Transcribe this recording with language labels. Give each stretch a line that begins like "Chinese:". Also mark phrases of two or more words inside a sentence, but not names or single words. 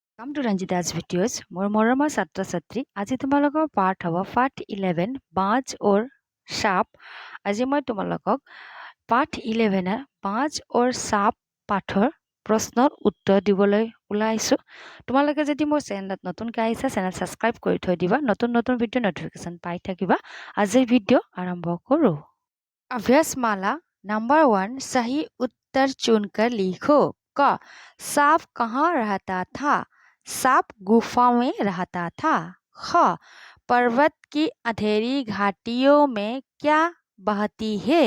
English: Welcome to Ranjita's videos.
Assamese: মোৰ মৰমৰ ছাত্ৰ ছাত্ৰী আজি তোমালোকৰ পাঠ হ'ব পাঠ 11
Hindi: बाज और साँप।
Assamese: আজি মই তোমালোকক পাঠ 11
Hindi: बाज और साँप
Assamese: পাঠৰ প্ৰশ্নৰ উত্তৰ দিবলৈ ওলাইছো। তোমালোকে যদি মোৰ চেনেলত নতুনকৈ আহিছা চেনেল সাবস্ক্ৰাইব কৰি থৈ দিবা, নতুন নতুন ভিডিঅ' নটিফিকেশ্যন পাই থাকিবা। আজিৰ ভিডিঅ' আৰম্ভ কৰোঁ।
Hindi: अभ्यासमाला नंबर 1 सही उत्तर चुनकर लिखो। क सांप कहाँ रहता था? सांप गुफा में रहता था। ख पर्वत की अंधेरी घाटियों में क्या बहती है?